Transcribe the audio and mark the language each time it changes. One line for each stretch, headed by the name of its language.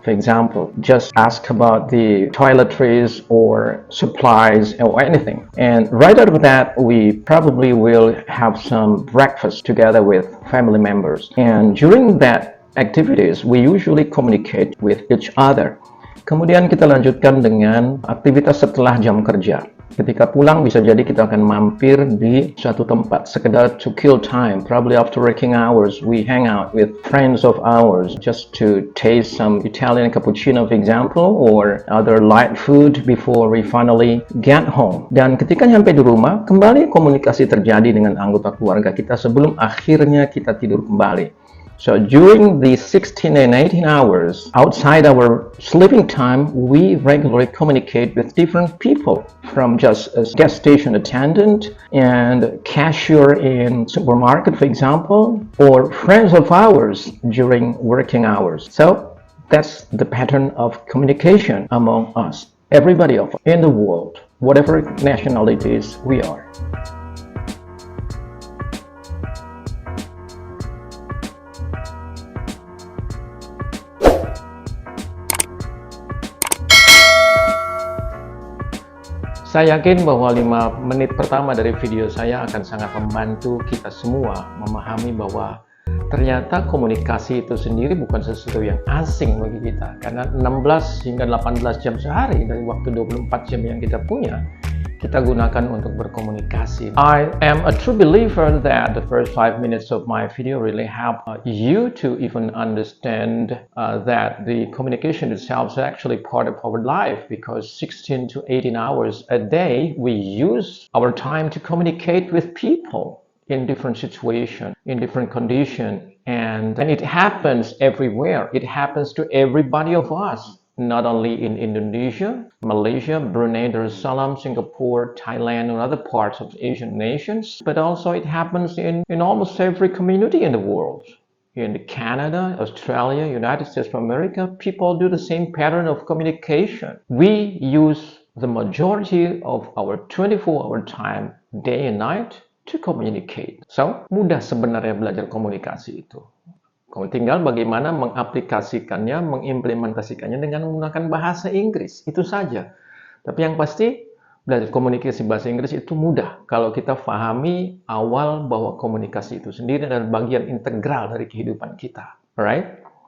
English: For example, just ask about the toiletries or supplies or anything. And right after that, we probably will have some breakfast together with family members. And during that activities, we usually communicate with each other.
Indonesian: Kemudian kita lanjutkan dengan aktivitas setelah jam kerja. Ketika pulang bisa jadi kita akan mampir di suatu tempat sekedar
English: to kill time. Probably after working hours we hang out with friends of ours just to taste some Italian cappuccino for example, or other light food before we finally get home.
Indonesian: Dan ketika nyampe di rumah, kembali komunikasi terjadi dengan anggota keluarga kita sebelum akhirnya kita tidur kembali.
English: So during the 16 and 18 hours outside our sleeping time, we regularly communicate with different people, from just a gas station attendant and cashier in supermarket, for example, or friends of ours during working hours. So that's the pattern of communication among us, everybody of in the world, whatever nationalities we are.
Indonesian: Saya yakin bahwa 5 menit pertama dari video saya akan sangat membantu kita semua memahami bahwa ternyata komunikasi itu sendiri bukan sesuatu yang asing bagi kita. Karena 16 hingga 18 jam sehari dari waktu 24 jam yang kita punya, kita gunakan untuk berkomunikasi.
English: I am a true believer that the first 5 minutes of my video really help you to even understand that the communication itself is actually part of our life, because 16 to 18 hours a day we use our time to communicate with people in different situations, in different conditions, and it happens everywhere. It happens to everybody of us. Not only in Indonesia, Malaysia, Brunei Darussalam, Singapore, Thailand, and other parts of Asian nations, but also it happens in almost every community in the world. In Canada, Australia, United States of America, people do the same pattern of communication. We use the majority of our 24-hour time, day and night, to communicate.
Indonesian: So, mudah sebenarnya belajar komunikasi itu. Tinggal bagaimana mengaplikasikannya, mengimplementasikannya dengan menggunakan bahasa Inggris, itu saja. Tapi yang pasti, belajar komunikasi bahasa Inggris itu mudah kalau kita pahami awal bahwa komunikasi itu sendiri adalah bagian integral dari kehidupan kita. Alright?